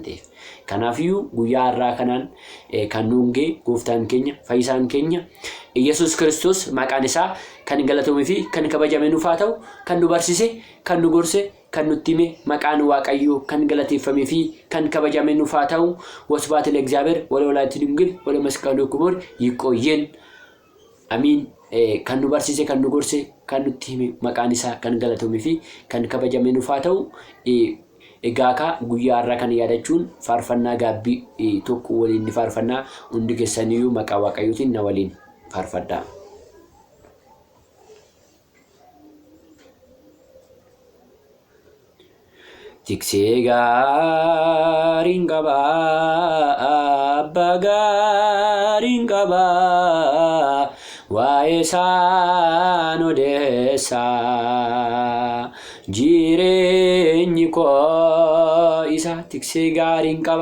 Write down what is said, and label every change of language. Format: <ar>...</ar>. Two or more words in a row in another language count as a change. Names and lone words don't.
<om>ta'eef kanaafiyyuu guyyaa har'aa kanaan kan nuungee gooftaan keenya fayyisaan keenya Yesuus Kiristoos maqaan isaa kan galatamuu fi kan kabajame nuuf haa ta'u kan nu barsise kan nu gorse kan nutti hime maqaan waaqayyoo kan galateeffamee fi kan kabajame nuuf haa ta'u wasbaat</om> <gez>ለእግዚአብሔር ወለወላዲቱ ድንግል ወለመስቀሉ ክቡር ይቆየን አሚን</gez> <om>kan nu barsise kan nu gorse kan nutti hime maqaan isaa kan galatamuu fi kan kabajame nuuf haa ta'u egaa guyyaa har'aa kan yaadachuun faarfannaa gaabbii tokko waliin ni faarfannaa hundi keessaniyyuu maqaa waaqayyootiin na waliin faarfadhaa. Tiksee gaariin qabaa abbaa gaariin qabaa waa'ee isaan odeessaa jireenyi koo isa tiksee gaariin</om>